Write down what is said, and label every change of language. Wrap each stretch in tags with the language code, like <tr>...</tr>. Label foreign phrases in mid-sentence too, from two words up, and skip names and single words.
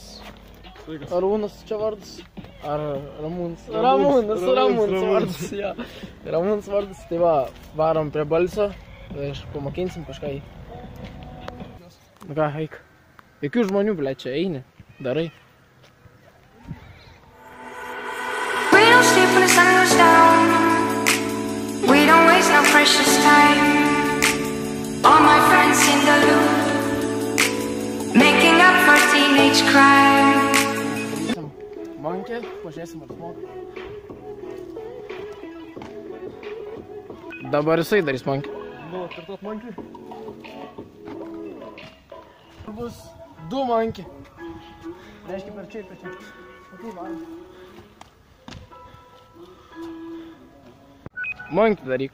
<lt>Arūnas čia vardas. Ar Ramūnas? Ramūnas vardas, jo. Ramūnas vardas. Tai va, varom prie balsio. Aš pamokinsim kažką į. Nu ką, eik. Jokių žmonių, ble, čia eini. Darai.</lt> <en>We don't sleep when the sun goes down. We don't waste no precious time. All my friends in the loop, making up for teenage crime.</en> <lt>Monkė, pažiūrėsim ar smoka. Dabar jisai darys monkį. Nu, kartuot monkį. Bus 2 monkį. Reiškia per čia ir per čia. Okay, varom. Monkį daryk.</lt>